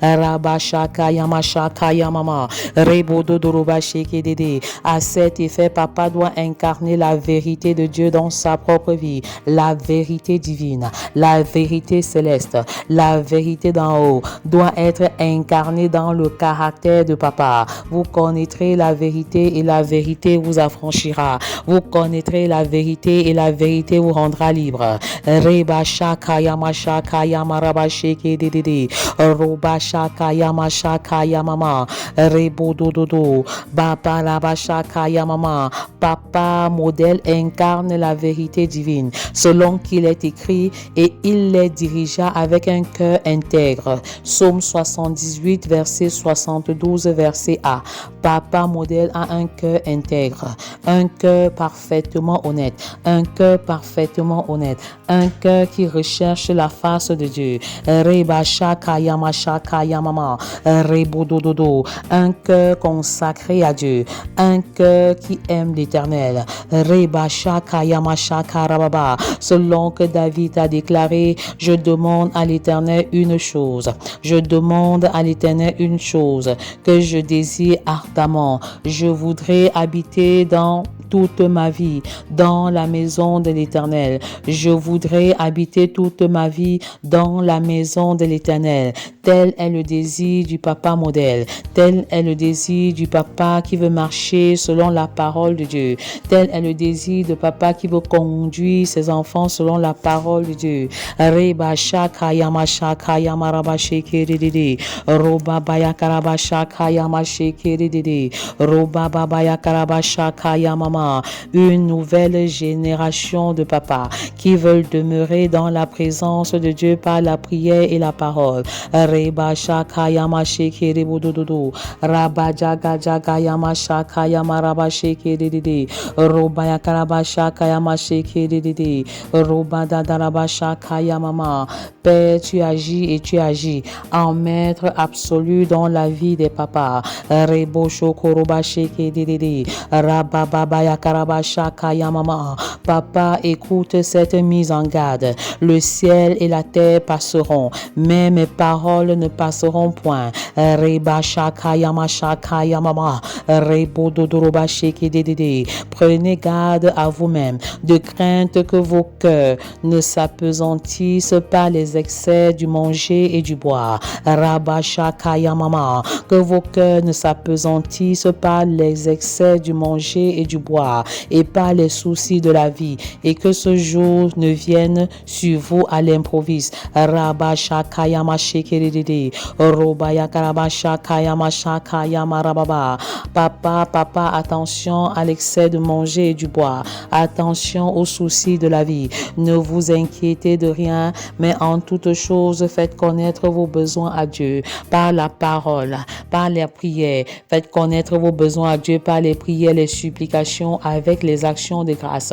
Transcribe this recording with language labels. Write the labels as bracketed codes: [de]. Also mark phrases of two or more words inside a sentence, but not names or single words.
[fr] À cet effet, papa doit incarner la vérité de Dieu dans sa propre vie, la vérité divine, la vérité céleste, la vérité d'en haut doit être incarnée dans le caractère de papa. Vous connaîtrez la vérité et la vérité vous affranchira. Vous connaîtrez la vérité et la vérité vous rendra libre. Reba shaka yama shaka yama raba sheke dedede. Roba shaka yama shaka yamama. Rebo dododo. Baba raba shaka yamama. Papa modèle incarne la vérité divine selon qu'il est écrit et il les dirigea avec un cœur intègre. Psaume 78 verset 72 verset A. Papa modèle a un cœur intègre, un cœur parfaitement honnête, un cœur parfaitement honnête, un cœur qui recherche la face de Dieu. Reba shaka yama shaka yamama. Rebo dododo. Un cœur consacré à Dieu, un cœur qui aime l'Éternel. Reba shaka yama shaka rababa. Selon que David a déclaré, je demande à l'Éternel une chose. Je demande à l'Éternel une chose que je désire ardemment. Je voudrais habiter dans toute ma vie dans la maison de l'Éternel. Je voudrais habiter toute ma vie dans la maison de l'Éternel. Tel est le désir du papa modèle. Tel est le désir du papa qui veut marcher selon la parole de Dieu. Tel est le désir de papa qui veut conduire ses enfants selon la parole de Dieu. Reba shaka yama shaka yama raba sheke dedede. Roba baya karaba shaka yama sheke dedede. Roba baya karaba shaka yama. Une nouvelle génération de papas qui veulent demeurer dans la présence de Dieu par la prière et la parole. Reba shaka yama sheke rebodododo. Raba jaga jaga yama shaka yama raba sheke dedede. Roba yakaraba shaka yama sheke dedede. Roba dadaraba shaka yamama. Père, tu agis et tu agis en maître absolu dans la vie des papas. Rebo shokoroba sheke dedede. Raba baba yakaraba shaka yamama. Papa, écoute cette mise en garde. Le ciel et la terre passeront, mais mes paroles ne passeront point. Reba shaka yama shaka yamama. Rebo dodoroba sheke dedede. Prenez garde à vous-même, de crainte que vos cœurs ne s'apesantissent par les excès du manger et du boire. Rabba shaka yamama. Que vos cœurs ne s'apesantissent par les excès du manger et du boire et par les soucis de la vie, et que ce jour ne vienne sur vous à l'improviste. Rabba shaka yama shekerede. Roba yakaraba shaka yama shaka yama rababa. Papa, attention à l'excès de manger et du boire. Attention aux soucis de la vie. Ne vous inquiétez de rien, mais en toute chose, faites connaître vos besoins à Dieu par la parole, par les prières. Faites connaître vos besoins à Dieu par les prières, les supplications avec les actions de grâce.